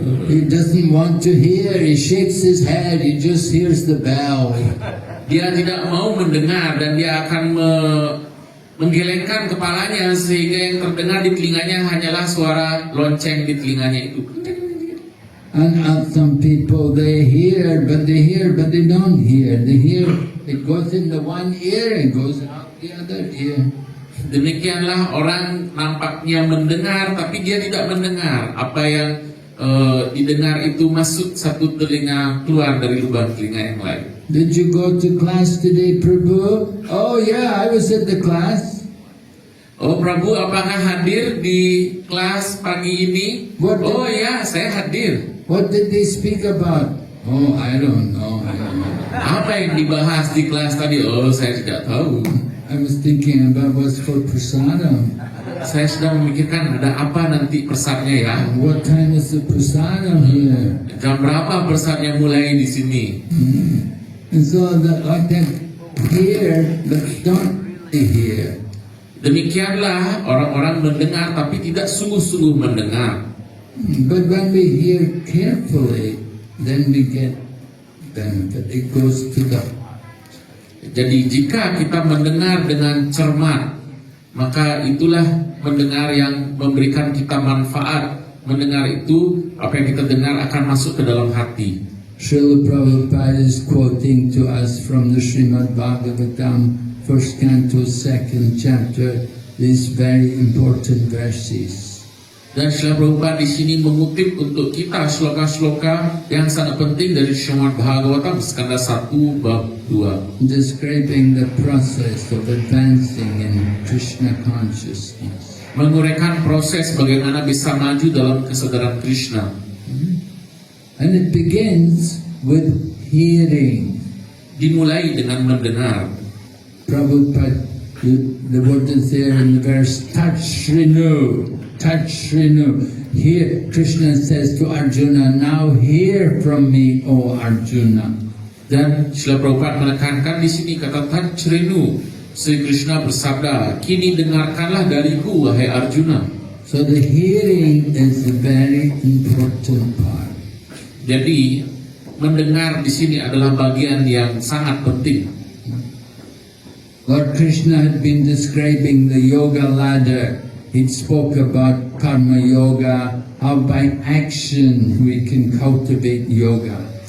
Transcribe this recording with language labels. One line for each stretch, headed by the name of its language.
English: he doesn't want to hear, he shakes his head, he just hears the bell.
Indonesian: dia tidak mau mendengar dan dia akan menggelengkan kepalanya sehingga yang terdengar di telinganya hanyalah suara lonceng di telinganya itu.
English: And some people they hear but they don't hear. They hear, it goes in the one ear and goes out the other ear.
Indonesian: Demikianlah orang nampaknya mendengar tapi dia tidak mendengar apa yang didengar itu masuk satu telinga keluar dari lubang telinga yang lain.
English: Did you go to class today, Prabhu? Oh yeah, I was at the class.
Indonesian: Oh Prabu, apakah hadir di kelas pagi ini? Oh ya, saya hadir.
English: What did they speak about? Oh, I don't know.
Indonesian: Apa yang dibahas di kelas tadi? Oh, saya tidak tahu.
English: I was thinking about what's for prasadam.
Indonesian: Saya sedang memikirkan ada apa nanti persadnya ya.
English: What time is the prasadam here?
Indonesian: Jam berapa persadnya mulai di sini?
English: And so like that, hear but don't really hear.
Indonesian: Demikianlah orang-orang mendengar tapi tidak sungguh-sungguh mendengar.
English: But when we hear carefully, then we get benefit. It goes to the.
Indonesian: Jadi jika kita mendengar dengan cermat, maka itulah mendengar yang memberikan kita manfaat. Mendengar itu, apa yang kita dengar akan masuk ke dalam hati.
English: Srila Prabhupada is quoting to us from the Srimad Bhagavatam, first canto, second chapter, these very important verses.
Indonesian: Dan Srila Prabhupada di sini mengutip untuk kita sloka-sloka yang sangat penting dari Srimad Bhagavatam skanda 1 bab 2,
English: describing the process of advancing in Krishna consciousness.
Indonesian: menguraikan proses bagaimana bisa maju dalam kesadaran Krishna.
English: And it begins with hearing.
Indonesian: Dimulai dengan mendengar.
English: Prabhupada, the word is there in the verse, touch renew. Touch renew. Here, Krishna says to Arjuna, now hear from me, O Arjuna.
Indonesian: Dan Srila Prabhupada menekankan di sini kata touch renew. Sri Krishna bersabda, kini dengarkanlah dariku, wahai Arjuna.
English: So the hearing is a very important part.
Indonesian: Jadi mendengar di sini adalah bagian yang sangat penting.
English: Lord Krishna had been describing the yoga ladder. He spoke about karma yoga, how by action we can cultivate yoga.